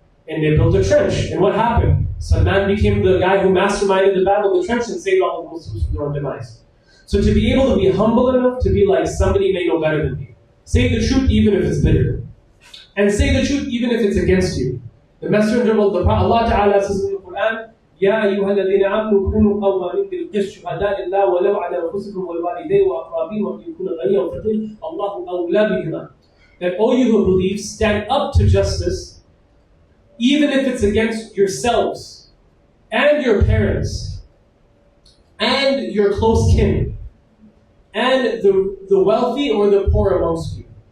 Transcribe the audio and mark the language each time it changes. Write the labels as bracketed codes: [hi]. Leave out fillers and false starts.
[en] And they built a trench. And what happened? Salman became the guy who masterminded the battle of the trench and saved all the Muslims from their own demise. So to be able to be humble enough to be like, somebody may know better than me. Say the truth even if it's bitter. And say the truth even if it's against you. The Messenger of Allah Ta'ala says in the Quran, [ar] يا أيها الذين آمنوا كونوا قوامين بالقسط شهداء لله ولو على أنفسكم والوالدين والأقربين وإن يكون غنيا فقيرا الله أولى بهما. [en] That all you who believe, stand up to justice, even if it's against yourselves and your parents and your close kin and the wealthy or the poor amongst you.